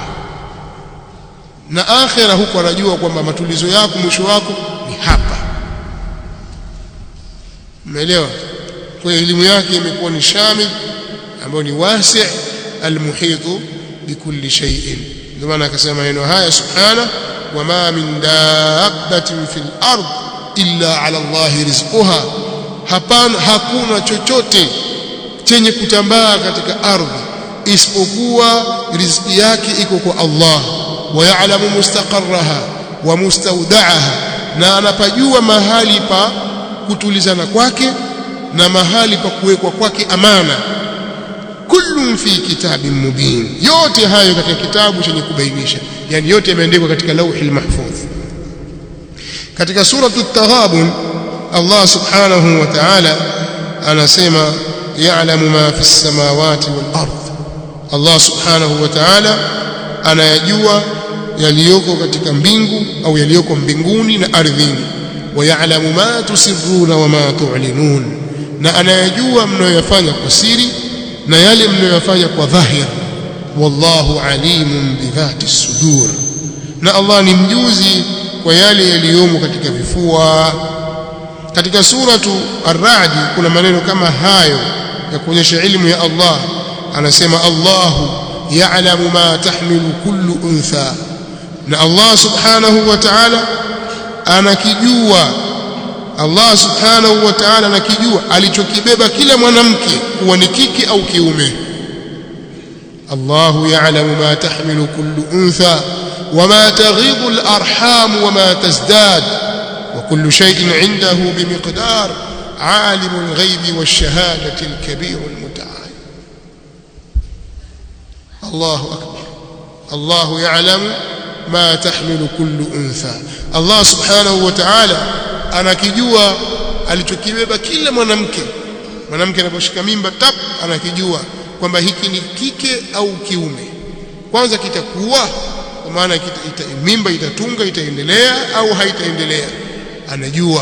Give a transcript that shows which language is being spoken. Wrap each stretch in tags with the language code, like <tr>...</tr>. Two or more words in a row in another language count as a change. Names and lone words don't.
<sw>Na akhira huko anajua kwamba matulizo yako mwisho wako ni hapa. Umeelewa? Kwa hiyo elimu yake imekuwa ni shamil, ambayo ni</sw> <ar>واسع المحيط بكل شيء.</ar> <sw>Ndio maana akasema maneno haya</sw> <ar>سبحان، وما من دابة في الأرض إلا على الله رزقها,</ar> <sw>hapana, hakuna chochote chenye kutambaa katika ardhi isipokuwa riziki yake iko kwa Allah.</sw> <ar>ويعلم مستقرها ومستودعها,</ar> <sw>na anapajua mahali pa kutulizana kwake na mahali pa kuwekwa kwake amana.</sw> <ar>كل في كتاب مبين,</ar> <sw>yote hayo katika kitabu chenye kubainisha, yani yote yameandikwa katika</sw> <ar>اللوح المحفوظ.</ar> <sw>Katika suratu at-Taghabun Allah</sw> <ar>سبحانه وتعالى</ar> <sw>anasema</sw> <ar>يعلم ما في السماوات والأرض,</ar> <sw>Allah</sw> <ar>سبحانه وتعالى</ar> <sw>anayajua yaliyoko katika mbingu au yaliyoko mbinguni na ardhini.</sw> <ar>ويعلم ما تسرون وما تعلنون,</ar> <sw>na anayajua mnayoyafanya kwa siri na yale mnayoyafanya kwa dhahir.</sw> <ar>والله عليم بذات الصدور,</ar> <sw>na Allah ni mjuzi kwa yale yaliyomo katika vifua. Katika suratu Ar-Ra'd kuna maneno kama hayo ya kuonyesha ilmu ya Allah. Anasema</sw> <ar>الله يعلم ما تحمل كل أنثى,</ar> <sw>na Allah</sw> <ar>سبحانه وتعالى</ar> <sw>anakijua, Allah</sw> <ar>سبحانه وتعالى</ar> <sw>anakijua alichokibeba kila mwanamke, kuwa ni kike au kiume.</sw> <ar>الله يعلم ما تحمل كل أنثى وما تغيض الأرحام وما تزداد وكل شيء عنده بمقدار، عالم الغيب والشهادة الكبير المتعال. الله أكبر. الله يعلم ما تحمل كل أنثى، الله سبحانه وتعالى</ar> <sw>anakijua alichokibeba kila mwanamke. Mwanamke anaposhika mimba anakijua kwamba hiki ni kike au kiume. Kwanza kitakuwa, kwa maana mimba itatunga, itaendelea au haitaendelea, anajua.</sw>